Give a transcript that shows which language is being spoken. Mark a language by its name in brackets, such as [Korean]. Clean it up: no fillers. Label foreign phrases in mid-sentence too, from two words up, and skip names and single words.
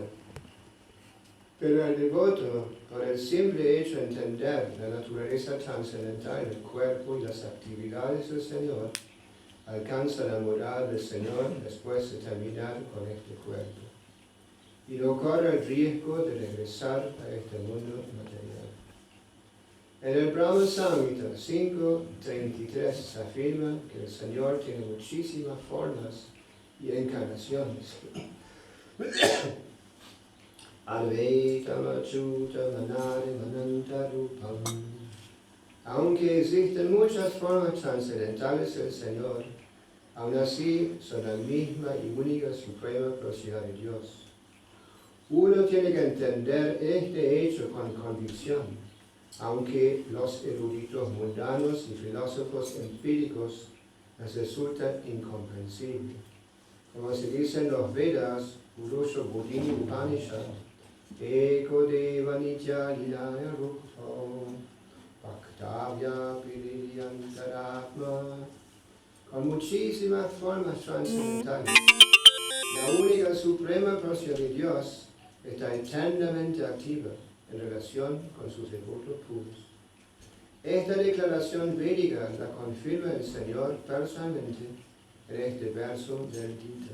[Spanish] Pero el devoto, por el simple hecho de entender la naturaleza trascendental del cuerpo y las actividades del Señor, alcanza la morada del Señor después de terminar con este cuerpo, y no corre el riesgo de regresar a este mundo material. En el Brahma Samhita 5.33 se afirma que el Señor tiene muchísimas formas y encarnaciones. [Sanskrit] Advaitam achyutam anadam anantarupam. [Spanish] Aunque existen muchas formas trascendentales del Señor, aún así son la misma y única suprema personalidad de Dios. Uno tiene que entender este hecho con convicción, aunque los eruditos mundanos y filósofos empíricos les resulta incomprensible. Como se dice en los Vedas, Purusha Bodhini Upanishad, [Sanskrit] Eko Deva Nitya Linaya Rukto, Bhaktavya Piriyantaratma, [Spanish] con muchísimas formas trascendentales. La única suprema porción de Dios está eternamente activa en relación con sus devotos puros. Esta declaración védica la confirma el Señor personalmente en este verso del Gita.